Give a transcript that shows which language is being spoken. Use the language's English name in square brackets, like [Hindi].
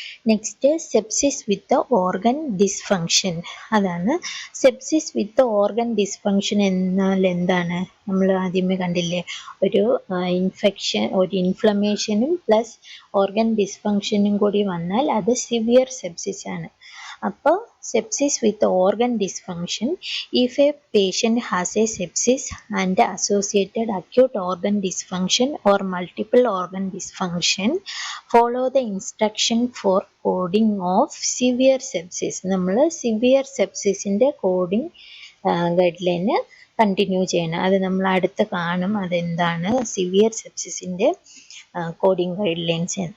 [English] Next, sepsis with organ dysfunction. [Malayalam] അതാണ് sepsis വിത്ത് organ dysfunction എന്നാൽ എന്താണ്? നമ്മൾ ആദ്യമേ കണ്ടില്ലേ, ഒരു ഇൻഫെക്ഷൻ, ഒരു ഇൻഫ്ലമേഷനും പ്ലസ് ഓർഗൻ ഡിസ്ഫങ്ഷനും കൂടി വന്നാൽ അത് സിവിയർ സെപ്സിസ് ആണ്. അപ്പോൾ [English] sepsis with organ dysfunction. If a patient has a sepsis and associated acute organ dysfunction or multiple organ dysfunction, follow the instruction for coding of severe sepsis. [Malayalam] നമ്മൾ severe സെപ്സിസിൻ്റെ coding guide line continue ചെയ്യണം. അത് നമ്മൾ അടുത്ത് കാണും അതെന്താണ് severe സെപ്സിസിൻ്റെ coding guide lines.